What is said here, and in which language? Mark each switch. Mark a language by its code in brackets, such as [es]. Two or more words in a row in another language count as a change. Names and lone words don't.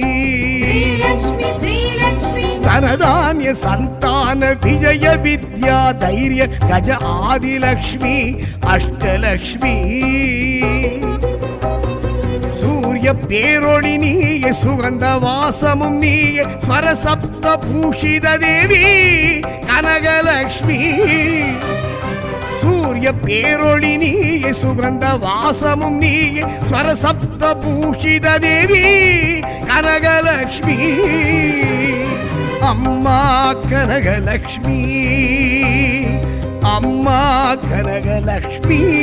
[te] ధనధాన్య సంతాన విజయ విద్యా ధైర్య గజ ఆదిలక్ష్మి అష్టలక్ష్మి. [ta] சூரிய பேரொளி நீய சுகந்த வாசமும் நீய ஸ்வரசப்த பூஷித தேவி கனகலக்ஷ்மி. சூரிய பேரொளி நீய சுகந்த வாசமும் நீய ஸ்வரசப்த பூஷித தேவி கனகலக்ஷ்மி அம்மா கனகலக்ஷ்மி அம்மா கனகலக்ஷ்மி.